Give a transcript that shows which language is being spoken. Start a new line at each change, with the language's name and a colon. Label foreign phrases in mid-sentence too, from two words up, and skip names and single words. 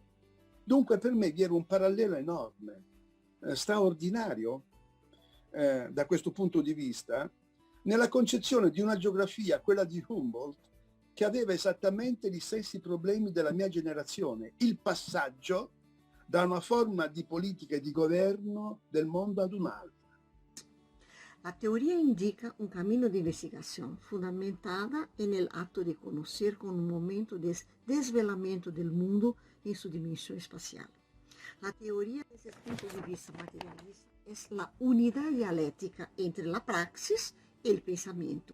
Italian: Dunque per me vi era un parallelo enorme, straordinario da questo punto di vista, nella concezione di una geografia, quella di Humboldt, che aveva esattamente gli stessi problemi della mia generazione, il passaggio da una forma di politica e di governo del mondo ad un'altra.
Spanish: La teoría indica un camino de investigación fundamentada en el acto de conocer con un momento de desvelamiento del mundo en su dimensión espacial. La teoría, desde el punto de vista materialista, es la unidad dialéctica entre la praxis y el pensamiento.